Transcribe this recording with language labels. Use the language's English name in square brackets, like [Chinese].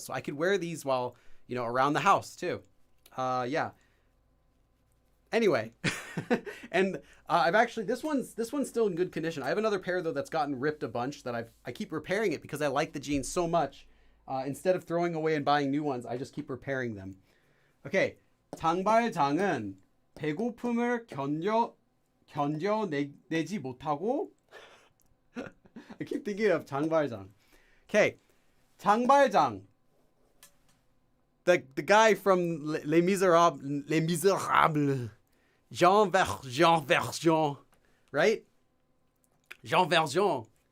[English] So I could wear these while, around the house too. Yeah. Anyway, and I've actually, this one's still in good condition. I have another pair though that's gotten ripped a bunch that I keep repairing it because I like the jeans so much. Instead of throwing away and buying new ones, I just keep repairing them. [Korean] Okay, 장발장은 배고픔을 견뎌내지 못하고. [English] I keep thinking of 장발장. Okay, 장발장. The guy from Les Miserables. Jean Valjean, right? Jean Valjean.